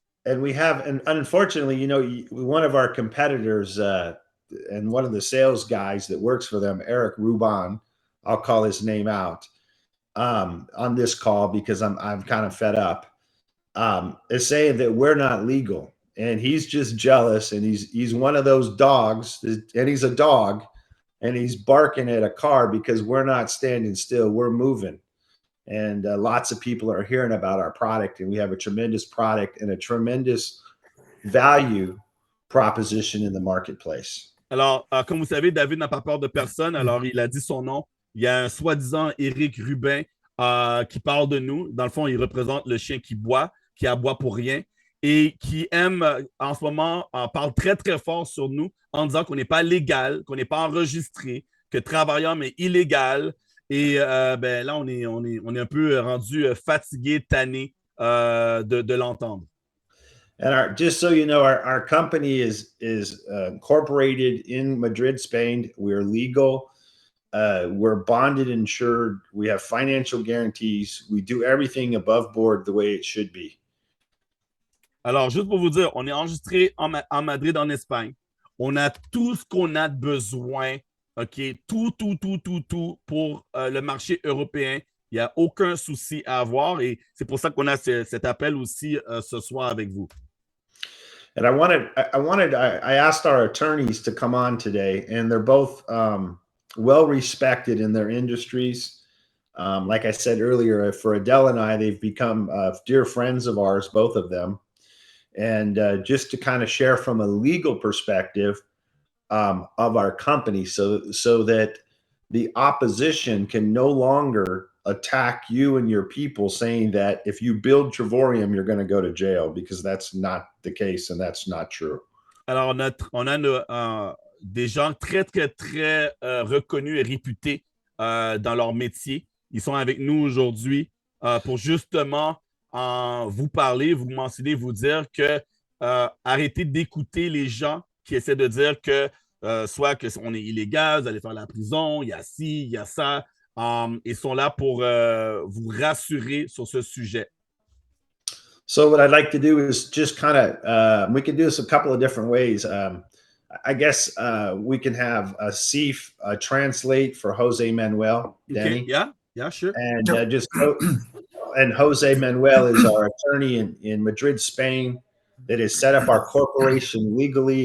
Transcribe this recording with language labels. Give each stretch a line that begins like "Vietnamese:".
English: And we have, and unfortunately, you know, one of our competitors and one of the sales guys that works for them, Eric Ruban, I'll call his name out on this call because I'm kind of fed up, is saying that we're not legal. And he's just jealous, and he's one of those dogs, and he's a dog, and he's barking at a car because we're not standing still, we're moving. And lots of people are hearing about our product, and we have a tremendous product and a tremendous value proposition in the marketplace.
French: Alors, comme vous savez, David n'a pas peur de personne. Alors, il a dit son nom. Il y a un soi-disant Éric Rubin qui parle de nous. Dans le fond, il représente le chien qui boit, qui aboie pour rien et qui aime, en ce moment, parle très, très fort sur nous en disant qu'on n'est pas légal, qu'on n'est pas enregistré, que Travorium est illégal. Et là, on est un peu rendu fatigué, tanné de l'entendre.
English: And just so you know, our company is incorporated in Madrid, Spain. We're legal. We're bonded, insured. We have financial guarantees. We do everything above board the way it should be.
French: Alors, juste pour vous dire, on est enregistré en Madrid, en Espagne. On a tout ce qu'on a besoin. OK, tout pour le marché européen. Il n'y a aucun souci à avoir et c'est pour ça qu'on a cet appel aussi ce soir avec vous.
English: And I asked our attorneys to come on today, and they're both well respected in their industries. Like I said earlier, for Adele and I, they've become dear friends of ours, both of them. And just to kind of share from a legal perspective of our company, so that the opposition can no longer attack you and your people, saying that if you build Travorium, you're going to go to jail, because that's not the case and that's not true.
French: Alors, on a des gens très, très, très reconnus et réputés dans leur métier. Ils sont avec nous aujourd'hui pour justement vous parler, vous mentionner, vous dire que arrêtez d'écouter les gens qui essaient de dire que soit qu'on est illégal, vous allez faire la prison, il y a ci, il y a ça. Ils sont là pour vous rassurer sur ce sujet.
English: So what I'd like to do is just kind of, we can do this a couple of different ways. I guess we can have Sif translate for Jose Manuel. Danny. Okay. Yeah, sure. And and Jose Manuel is our attorney in Madrid, Spain, that has set up our corporation legally.